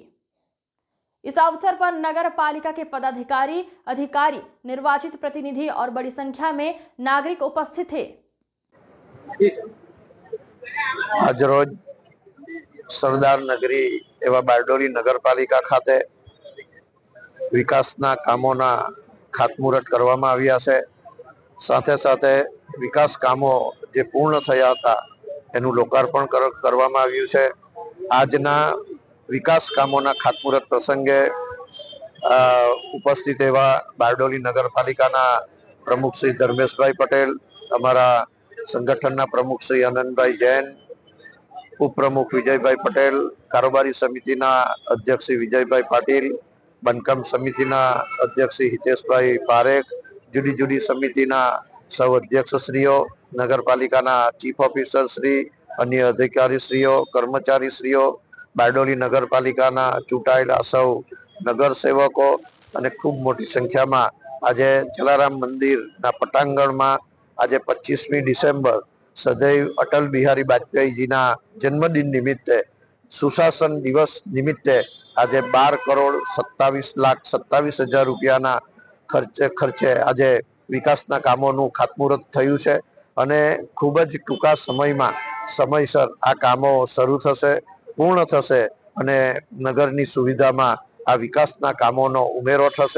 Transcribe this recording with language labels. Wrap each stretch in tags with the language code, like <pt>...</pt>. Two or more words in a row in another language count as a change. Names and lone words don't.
<hi>इस अवसर पर नगर पालिका के पदाधिकारी, अधिकारी, निर्वाचित प्रतिनिधि और बड़ी संख्या में नागरिक उपस्थित थे।</hi> <gu>આજ રોજ સરદાર નગરી એવં બારડોલી નગર પાલિકા ખાતે વિકાસના કામોના ખાતમુહૂર્ત કરવામાં આવ્યા છે। સાથે સાથે વિકાસ કામો જે પૂર્ણ થયા હતા એનું લોકાર્પણ કરવામાં આવ્યું છે। આજના વિકાસ કામોના ખાતમુહૂર્ત પ્રસંગે ઉપસ્થિત એવા બારડોલી નગરપાલિકાના પ્રમુખ શ્રી ધર્મેશભાઈ પટેલ, અમારા સંગઠનના પ્રમુખ શ્રી આનંદભાઈ જૈન, ઉપપ્રમુખ વિજયભાઈ પટેલ, કારોબારી સમિતિના અધ્યક્ષ શ્રી વિજયભાઈ પાટીલ, બાંધકામ સમિતિના અધ્યક્ષ શ્રી હિતેશભાઈ પારેખ, જુદી જુદી સમિતિના સૌ અધ્યક્ષશ્રીઓ, નગરપાલિકાના</gu> <en>chief officer</en> <gu>શ્રી, અન્ય અધિકારીશ્રીઓ, કર્મચારીશ્રીઓ, બારડોલી નગરપાલિકાના ચૂંટાયેલા સૌ નગરસેવકો અને ખૂબ મોટી સંખ્યામાં આજે જલારામ મંદિરના પટાંગણમાં આજે 25મી ડિસેમ્બર સદૈવ અટલ બિહારી વાજપેયીજીના જન્મદિન નિમિત્તે સુશાસન દિવસ નિમિત્તે આજે 12 કરોડ 27,27,000 રૂપિયાના ખર્ચે આજે વિકાસના કામોનું ખાતમુહૂર્ત થયું છે અને ખૂબ જ ટૂંકા સમયમાં સમયસર આ કામો શરૂ થશે, પૂર્ણ થશે અને નગરની સુવિધામાં આ વિકાસના કામોનો ઉમેરો થશે।</gu>